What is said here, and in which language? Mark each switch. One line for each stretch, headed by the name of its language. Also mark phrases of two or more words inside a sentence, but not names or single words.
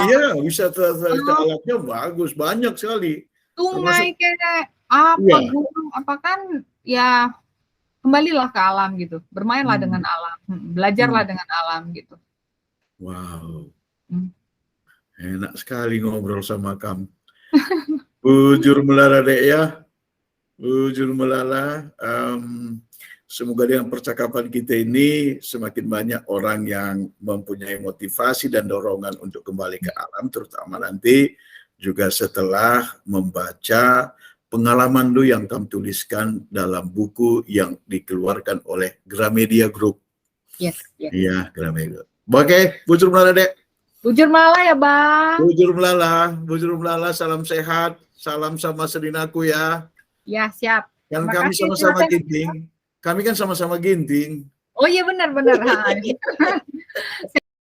Indonesian: Iya, wisata alamnya bagus, banyak sekali. Sungai kayak gunung kan, ya kembalilah ke alam gitu, bermainlah dengan alam, belajarlah dengan alam gitu. Wow, enak sekali ngobrol sama kamu.
Batak Karo: Bujur melala dek ya. Bujur melala,
Indonesian: semoga dengan percakapan kita ini semakin banyak orang yang mempunyai motivasi dan dorongan untuk kembali ke alam, terutama nanti juga setelah membaca pengalaman lu yang kamu tuliskan dalam buku yang dikeluarkan oleh Gramedia Group. Yes. Iya, Gramedia. Oke,
Batak Karo: Bujur melala dek. Bujur melala ya Bang. Bujur melala,
Indonesian: salam sehat, salam sama Serinaku ya. Ya, siap. Kan kami sama-sama ginting. Kami kan sama-sama ginting. Oh iya benar.